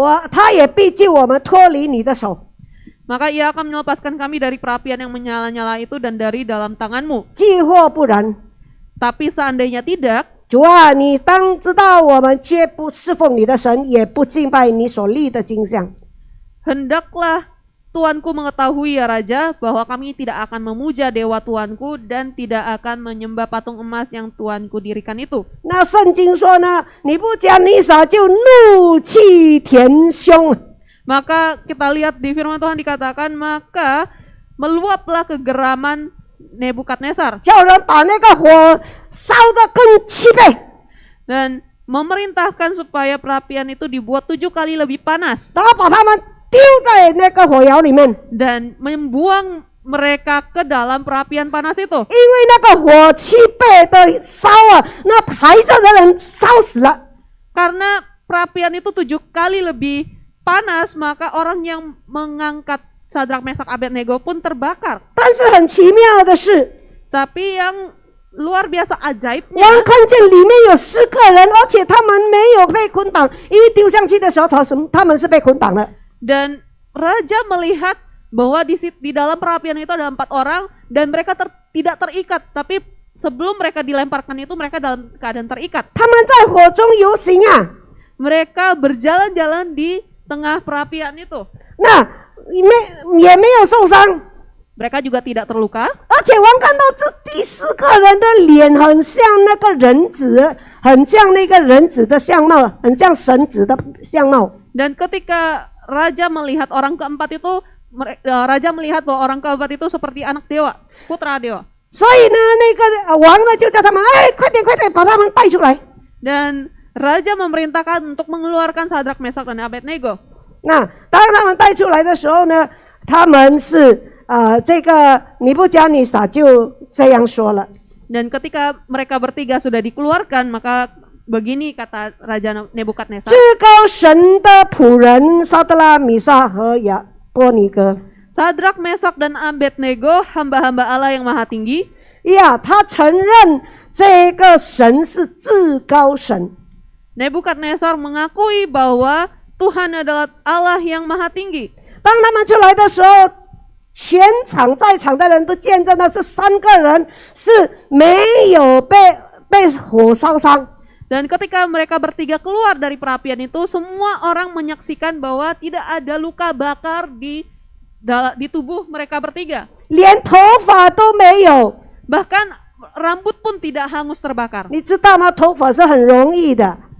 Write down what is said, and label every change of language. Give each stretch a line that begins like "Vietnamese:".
Chinese: 他也必救我们脱离你的手。
Indonesian: Maka ia akan melepaskan kami dari perapian yang menyala-nyala itu dan dari dalam tanganmu.
Chinese: 既或不然，
Indonesian: Tapi seandainya tidak,
Chinese: 主啊，你当知道，我们绝不侍奉你的神，也不敬拜你所立的金像。
Indonesian: hendaklah Tuanku mengetahui ya Raja, bahwa kami tidak akan memuja dewa Tuanku dan tidak akan menyembah patung emas yang Tuanku dirikan itu.
Chinese: 那圣经说呢，尼布甲尼撒就怒气填胸。
Indonesian: Maka kita lihat di firman Tuhan dikatakan, maka meluaplah kegeraman Nebukadnezar
Chinese: 叫人把那个火烧得更7倍，
Indonesian: dan memerintahkan supaya perapian itu dibuat 7 kali lebih panas
Chinese: 然后把他们丢在那个火窑里面，
Indonesian: dan membuang mereka ke dalam perapian panas itu.
Chinese: 因为那个火7倍的烧啊，那抬着的人烧死了。
Indonesian: Karena perapian itu 7 kali lebih panas, maka orang yang mengangkat Sadrak, Mesak, Abednego pun terbakar.
Chinese: 但是很奇妙的是，
Indonesian: Tapi yang luar biasa
Chinese: 我
Indonesian: ajaibnya,
Chinese: 们看见里面有10个人，而且他们没有被捆绑，因为丢上去的时候，他们是被捆绑的。
Indonesian: dan Raja melihat bahwa di dalam perapian itu ada 4 orang dan mereka tidak terikat, tapi sebelum mereka dilemparkan itu mereka dalam keadaan terikat.
Chinese: 他们在火中游行啊，
Indonesian: Mereka berjalan-jalan di tengah perapian itu.
Chinese: 那也没有受伤。
Indonesian: Mereka juga tidak terluka.
Chinese: 而且我们看到这第4个人的脸很像那个人子，很像那个人子的相貌，很像神子的相貌。
Indonesian: Dan ketika Raja melihat orang keempat itu, Raja melihat bahwa orang keempat itu seperti anak dewa, putra dewa.
Chinese: 所以呢，那个王呢就叫他们，哎，快点快点把他们带出来。
Indonesian: Dan Raja memerintahkan untuk mengeluarkan Sadrak, Mesak, dan Abednego.
Chinese: 那当他们带出来的时候呢，他们是这个尼布甲尼撒就这样说了。
Indonesian: Dan ketika mereka bertiga sudah dikeluarkan, maka begini kata Raja Nebukadnezar,
Chinese: 至高神的仆人撒德拉、米沙和亚波尼哥，
Indonesian: Sadrak, Mesak, dan Abednego, hamba-hamba Allah yang maha tinggi.
Chinese: 呀，他承认这个神是至高神。
Indonesian: Nebukadnezar mengakui bahwa Tuhan adalah Allah yang maha tinggi.
Chinese: 当他们出来的时候，全场在场的人都见证了这3个人是没有被火烧伤。
Indonesian: Dan ketika mereka bertiga keluar dari perapian itu, semua orang menyaksikan bahwa tidak ada luka bakar di tubuh mereka bertiga.
Chinese: 连头发都没有，
Indonesian: Bahkan rambut pun tidak hangus terbakar.
Chinese: 你知道吗？头发是很容易的。